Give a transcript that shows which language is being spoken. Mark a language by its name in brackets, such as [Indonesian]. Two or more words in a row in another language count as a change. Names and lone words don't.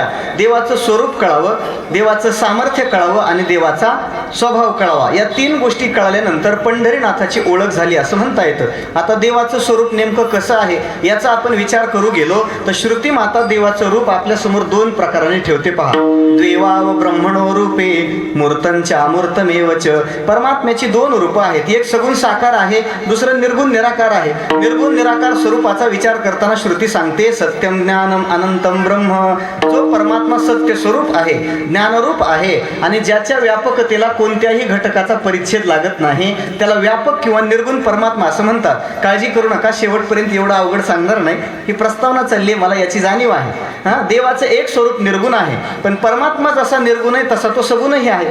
[Marathi] देवाचं स्वरूप कळावं, देवाचं सामर्थ्य कळावं आणि देवाचा स्वभाव कळावा. या 3 गोष्टी कळाल्यानंतर पंढरीनाथाची ओळख झाली असं म्हणता येतं. आता देवाचं स्वरूप नेमकं कसं आहे याचा आपण विचार करू गेलो तर श्रुती माता देवाचं रूप आपल्या समोर 2 प्रकाराने ठेवते. पहा, [Sanskrit] द्वेवाव ब्रह्मणो रूपे मूर्तंच्या अमूर्तमेवच. [Marathi] परमात्म्याची 2 रूपं आहेत. एक सगुण साकार आहे, दुसरं निर्गुण निराकार आहे. निर्गुण निराकार स्वरूपाचा विचार करताना श्रुती सांगते [Sanskrit] सत्यम ज्ञानम अनंतम ब्रह्म. [Marathi] जो परमात्मा सत्य स्वरूप आहे, ज्ञानरूप आहे आणि ज्याच्या व्यापकतेला कोणत्याही घटकाचा परिच्छेद लागत नाही त्याला व्यापक किंवा निर्गुण परमात्मा असं म्हणतात. काळजी करू नका, शेवटपर्यंत एवढं अवघड सांगणार नाही. ही प्रस्तावना चालली आहे, मला याची जाणीव आहे. देवाचं एक स्वरूप निर्गुण आहे, पण परमात्मा जसा निर्गुण आहे तसा तो सगुणही आहे.